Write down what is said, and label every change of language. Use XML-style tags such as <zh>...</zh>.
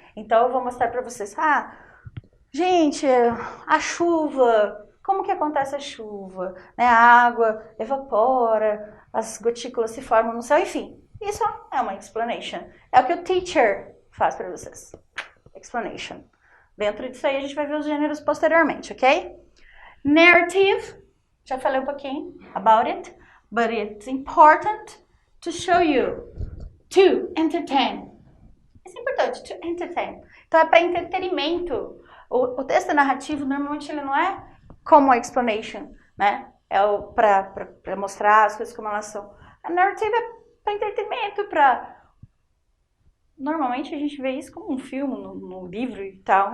<pt>Então, eu vou mostrar para vocês. Gente, a chuva, como que acontece a chuva? Né? A água evapora, as gotículas se formam no céu, enfim. Isso é uma explanation. É o que o teacher faz para vocês. Explanation. Dentro disso aí, a gente vai ver os gêneros posteriormente, ok?</pt> <en>Narrative,</en> <pt>já falei um pouquinho</pt> <en>about it, but it's important to show you, to entertain.</en> <pt>Isso é importante,</pt> <en>to entertain.</en> <pt>Então, é para entretenimento. O texto narrativo, normalmente, ele não é como a explanation, né? É para mostrar as coisas como elas são. A narrative é para entretenimento, Normalmente, a gente vê isso como um filme, no livro e tal.</pt>